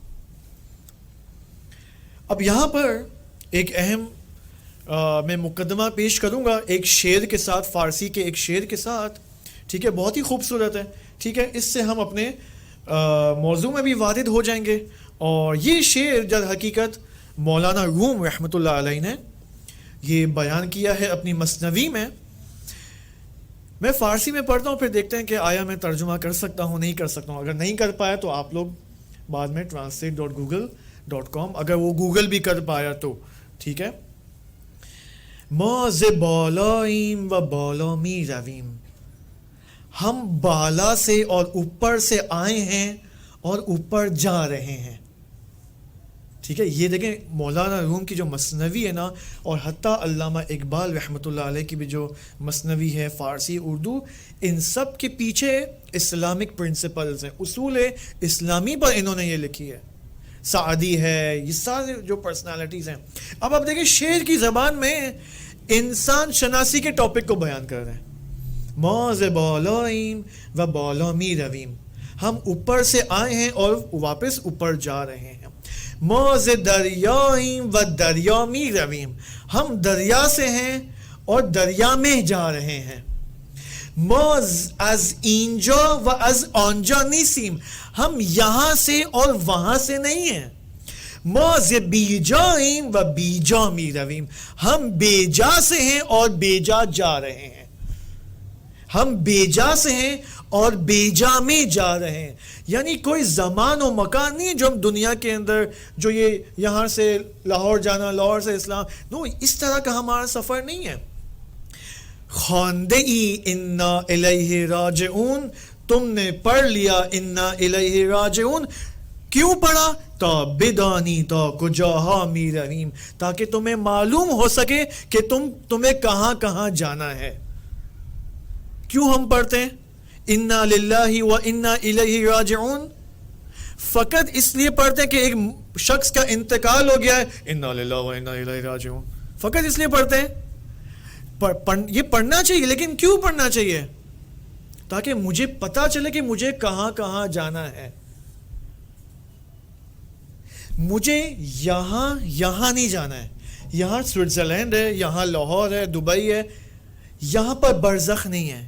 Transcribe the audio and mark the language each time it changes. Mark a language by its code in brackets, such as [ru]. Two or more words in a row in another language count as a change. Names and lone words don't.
[ur] اب یہاں پر ایک اہم میں مقدمہ پیش کروں گا ایک شعر کے ساتھ, فارسی کے ایک شعر کے ساتھ, ٹھیک ہے, بہت ہی خوبصورت ہے, ٹھیک ہے, اس سے ہم اپنے موضوع میں بھی وارد ہو جائیں گے. اور یہ شعر در حقیقت مولانا روم [ar] رحمۃ اللہ علیہ [ur] نے یہ بیان کیا ہے اپنی مثنوی میں. میں فارسی میں پڑھتا ہوں, پھر دیکھتے ہیں کہ آیا میں ترجمہ کر سکتا ہوں نہیں کر سکتا ہوں. اگر نہیں کر پایا تو آپ لوگ بعد میں translate.google.com, اگر وہ گوگل بھی کر پایا تو ٹھیک ہے. [fa] ما ز بالاییم و بالا می رویم, [ur] ہم بالا سے اور اوپر سے آئے ہیں اور اوپر جا رہے ہیں. ٹھیک ہے, یہ دیکھیں مولانا روم کی جو مثنوی ہے نا, اور حتیٰ علامہ اقبال [ar] رحمۃ اللہ علیہ [ur] کی بھی جو مثنوی ہے فارسی اردو, ان سب کے پیچھے [en] Islamic principles [ur] ہیں, اصول اسلامی پر انہوں نے یہ لکھی ہے. سعدی ہے, یہ سارے جو پرسنالٹیز ہیں. اب آپ دیکھیں شعر کی زبان میں انسان شناسی کے ٹاپک کو بیان کر رہے ہیں. [fa] ما ز بالاییم و بالا می رویم, [ur] ہم اوپر سے آئے ہیں اور واپس اوپر جا رہے ہیں. [fa] ما ز دریاییم و دریا می رویم, [ur] ہم دریا سے ہیں اور دریا میں جا رہے ہیں. [fa] ما از اینجا و از آنجا نیسیم, [ur] ہم یہاں سے اور وہاں سے نہیں ہیں. [fa] ما ز بیجاییم و بیجا می رویم, [ur] ہم بیجا سے ہیں اور بیجا جا رہے ہیں. ہم بیجا سے ہیں اور بیجا میں جا رہے ہیں. یعنی کوئی زمان و مکان نہیں جو ہم دنیا کے اندر, جو یہ یہاں سے لاہور جانا, لاہور سے اسلام, نو, اس طرح کا ہمارا سفر نہیں ہے. [fa] خواندے ای [ar] انا الیہ راجعون, [ur] تم نے پڑھ لیا [ar] انا الیہ راجعون. [ur] کیوں پڑھا؟ [fa] تا بدانی تا کجاہا می رویم, [ur] تاکہ تمہیں معلوم ہو سکے کہ تمہیں کہاں کہاں جانا ہے. کیوں ہم پڑھتے ہیں [ar] انا للہ و انا الیہ راجعون؟ [ur] فقط اس لیے پڑھتے ہیں کہ ایک شخص کا انتقال ہو گیا ہے، [ar] انا للہ و انا الیہ راجعون، [ur] فقط اس لیے پڑھتے ہیں. یہ پڑھنا چاہیے، لیکن کیوں پڑھنا چاہیے؟ تاکہ مجھے پتا چلے کہ مجھے کہاں کہاں جانا ہے. مجھے یہاں نہیں جانا ہے. یہاں سوئٹزرلینڈ ہے، یہاں لاہور ہے، دبئی ہے، یہاں پر برزخ نہیں ہے.